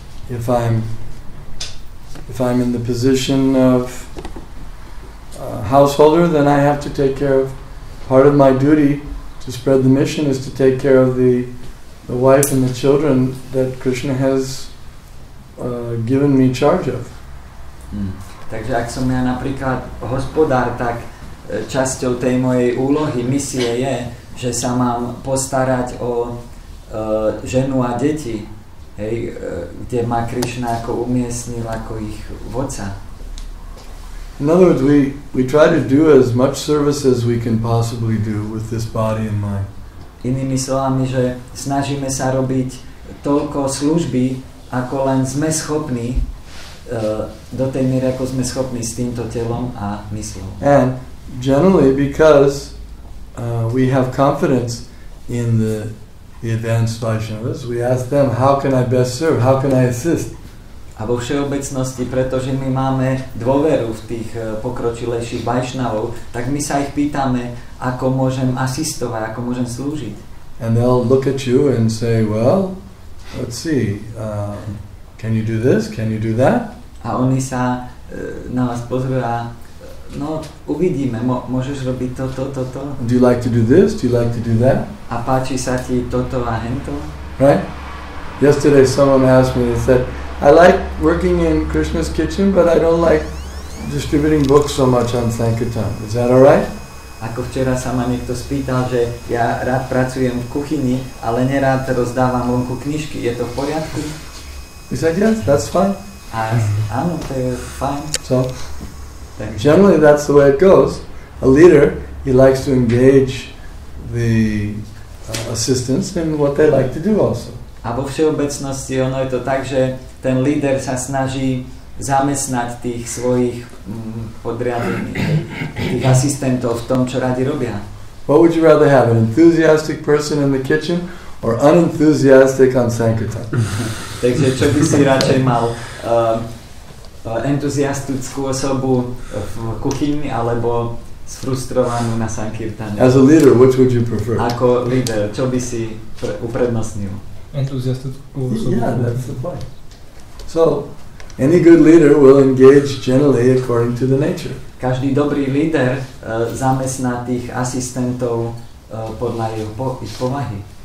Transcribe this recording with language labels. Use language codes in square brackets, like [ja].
[en] If I'm in the position of householder, then I have to take care of, part of my duty to spread the mission is to take care of the wife and the children that Krishna has given me charge of. [sk] Takže ak som ja napríklad hospodár, tak časťou tej mojej úlohy, misie je, že sa mám postarať o ženu a deti, hej, kde ma Krishna ako umiestnil ako ich vodca. [en] In other words, we try to do as much service as we can possibly do with this body and mind. [sk] Inými slovami, že snažíme sa robiť toľko služby, ako len sme schopní, do tej miery, ako sme schopní s týmto telom a myslou. [en] And generally because we have confidence in the advanced Vaishnavas, we ask them, how can I best serve? How can I assist? [sk] A vo všeobecnosti, pretože my máme dôveru v tých pokročilejších Vaishnavov, tak my sa ich pýtame, ako môžem asistovať, ako môžem slúžiť. [en] And they'll look at you and say, well, let's see, can you do this? Can you do that? [sk] A oni sa na vás pozrú a no, uvidíme, môžeš robiť toto. [en] Do you like to do this? Do you like to do that? [sk] A páči sa ti toto a hento? [en] Right? Yesterday someone asked me, they said, I like working in Krishna's kitchen, but I don't like distributing books so much on Sankirtan. Is that alright? [sk] Ako včera sa ma niekto spýtal, že ja rád pracujem v kuchyni, ale nerád rozdávam vonku knižky. Je to v poriadku? [en] He said, yes, that's fine. [sk] A áno, to je fajn. [en] So, generally that's the way it goes. A leader, he likes to engage the assistants in what they like to do also. [sk] A vo všeobecnosti ono je to tak, že ten líder sa snaží zamestnať tých svojich podriadených, tých asistentov v tom, čo radi robia. [en] What would you rather have, an enthusiastic person in the kitchen or unenthusiastic on Sankirtan? [sk] Takže čo by si radšej mal, entuziastickú osobu v kuchyni alebo sfrustrovanú na Sankirtane? [en] As a leader, which would you prefer? [sk] Ako líder, čo by si uprednostnil? Entuziastickú osobu. [en] Yeah, that's the point. So, any good leader will engage generally according to the nature. [sk] Každý dobrý líder zamestná tých asistentov podľa ich povahy.